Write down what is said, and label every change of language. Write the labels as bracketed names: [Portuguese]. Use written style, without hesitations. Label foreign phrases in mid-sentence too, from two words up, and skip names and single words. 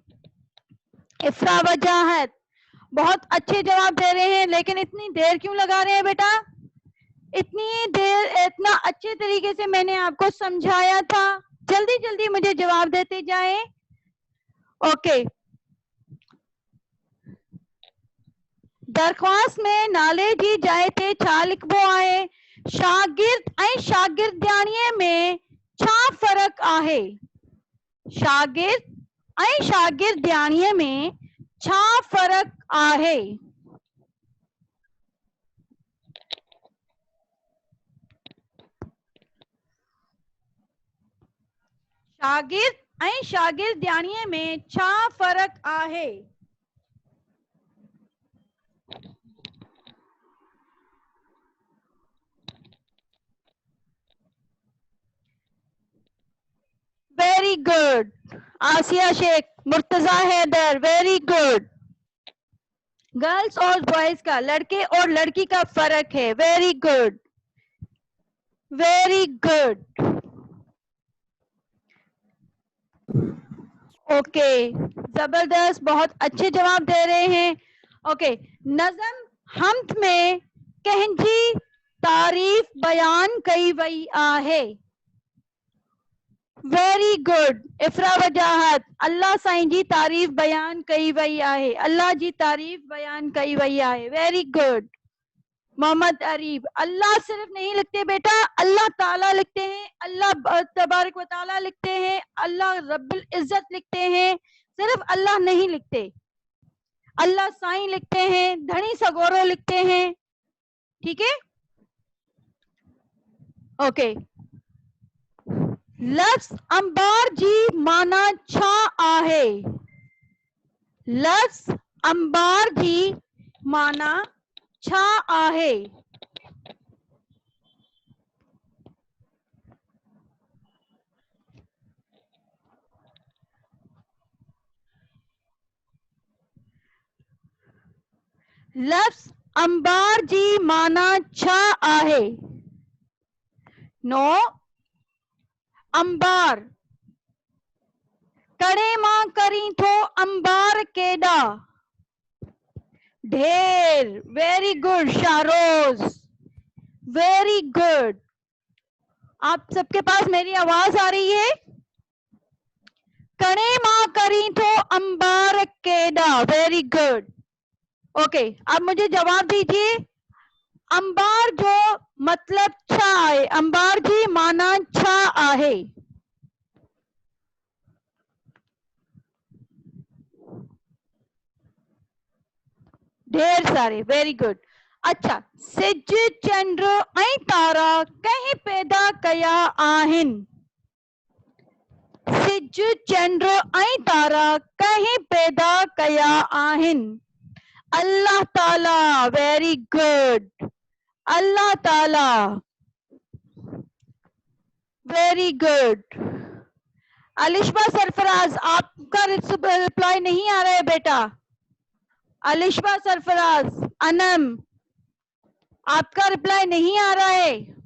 [Urdu] افرا وجاہت، بہت اچھے جواب دے رہے ہیں، لیکن اتنی دیر کیوں لگا رہے ہیں بیٹا? اتنی دیر، اتنا اچھے طریقے سے میں نے آپ کو سمجھایا تھا. جلدی جلدی مجھے جواب دیتے جائیں. [Sindhi] ओके। दरख्वास्त में नाले जी जाइ ते छा लिखबो आहे? शागिर्द ऐं शागिर्दियाणीअ में छा फर्क आहे? शागिर्द ऐं शागिर्दियाणीअ में छा फर्क आहे? शागिर्द ऐं शागिर्दियाणीअ में छा फर्क आहे? [English] very good. आसिया शेख, मुर्तजा हैदर, very good. [Urdu] گرلز اور بوائز کا، لڑکے اور لڑکی کا فرق ہے. [English] very good, very good. [Urdu] اوکے، زبردست، بہت اچھے جواب دے رہے ہیں. [Sindhi] ओके, नज़म हम्द में कंहिंजी तारीफ बयान कई वई आहे? [English] very good. [Sindhi] इफ्रा वजाहत, अल्लाह साईं जी तारीफ बयान कई वई आहे। अल्लाह जी तारीफ बयान कई वई आहे। [English] very good. [Urdu] محمد اریب، اللہ صرف نہیں لکھتے بیٹا، اللہ تعالیٰ لکھتے ہیں، اللہ تبارک و تعالیٰ لکھتے ہیں، اللہ رب العزت لکھتے ہیں، صرف اللہ نہیں لکھتے. اللہ سائیں لکھتے ہیں, [Sindhi] धनी सगोरो [Urdu] لکھتے ہیں. ٹھیک ہے؟ اوکے. [Sindhi] लफ्ज अंबार जी माना छा आहे? लफ्ज अंबार जी माना छा आहे? लफ्ज अंबार जी माना छा आहे? नो, अंबार कड़े मां करी थो अंबार केडा? [English] ढेर। very good शारोज, very good. [Urdu] آپ سب کے پاس میری آواز آ رہی ہے? [Sindhi] कड़े मां करी थो अंबार केडा, [English] very good. [Urdu] اوکے، اب مجھے جواب دیجیے, अंबार [Sindhi] जो मतलब छा है? अंबार जी माना छा आहे? [Urdu] ڈھیر سارے, [English] very good. [Urdu] اچھا, [Sindhi] सिज चंद्र ऐं तारा कंहिं पैदा कया आहिनि? सिज चंद्र ऐं तारा कंहिं पैदा कया आहिनि? अल्लाह ताला, [English] very good. अल्लाह ताला, very good. [Urdu] علیشبہ سرفراز، آپ کا ریپلائی نہیں آ رہا ہے بیٹا. علیشبہ سرفراز، انعم، آپ کا ریپلائی نہیں آ رہا ہے.